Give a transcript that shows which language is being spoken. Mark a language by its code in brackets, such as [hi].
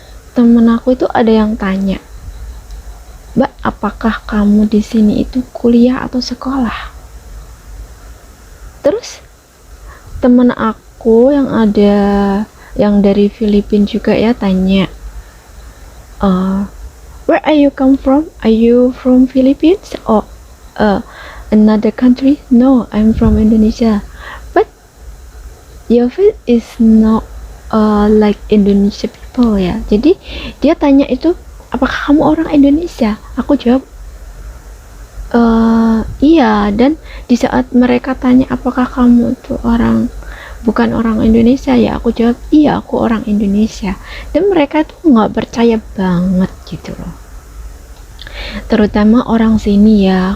[id] Temen aku itu ada yang tanya, Mbak, apakah kamu di sini itu kuliah atau sekolah? Terus temen aku yang ada yang dari Filipina juga ya tanya, [en] where are you come from? Are you from Philippines or another country? No, I'm from Indonesia. But your face is not like Indonesia people ya. [id] Jadi dia tanya itu, apakah kamu orang Indonesia? Aku jawab iya. Dan di saat mereka tanya apakah kamu itu bukan orang Indonesia ya, aku jawab iya, aku orang Indonesia. Dan mereka tuh nggak percaya banget gitu loh, terutama orang sini ya.